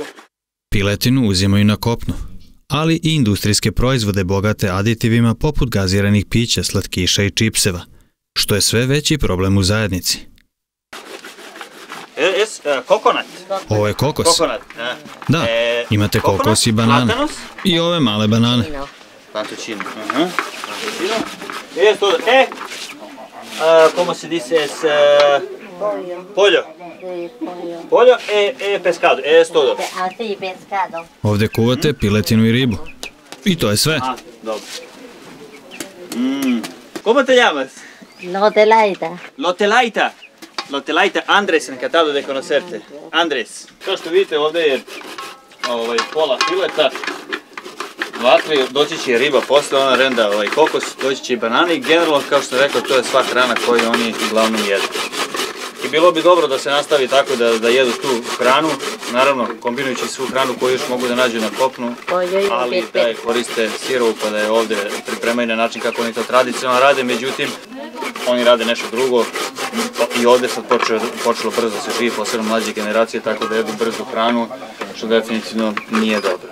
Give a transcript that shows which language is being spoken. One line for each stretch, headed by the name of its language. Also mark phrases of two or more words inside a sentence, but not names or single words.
Serbian: Piletinu uzimaju na kopnu, ali i industrijske proizvode bogate aditivima poput gaziranih pića, slatkiša i čipseva, što je sve veći problem u zajednici. Kokonat. Ovo je kokos. Kokonat. Da, imate kokos i banane. I ove male banane. Plantuccino.
Spanish: Es todo. ¿Cómo se dice? Es pollo. Pollo e pescado. Es todo. Sí, pescado.
Serbian: Ovde kuvate piletinu i ribu. I to je sve. Dobro.
Spanish: ¿Cómo te llamas? Lotelaita. Lotelaita. Lotelaita, Andres, encantado de conocerte. Andres.
Serbian: Kao što vidite, ovde je pola fileta, vatri, doći će riba posle, ona renda kokos, doći će i banane i generalno, kao što rekao, to je sva hrana koju oni uglavnom jedu. I bilo bi dobro da se nastavi tako da jedu tu hranu, naravno kombinujući svu hranu koju još mogu da nađu na kopnu, ali da je koriste sirovu pa da je ovde pripremaju na način kako oni to tradicionalno rade, međutim oni rade nešto drugo i ovde sad počelo brzo se živi, posebno mlađe generacije, tako da jedu brzu hranu, što definitivno nije dobro.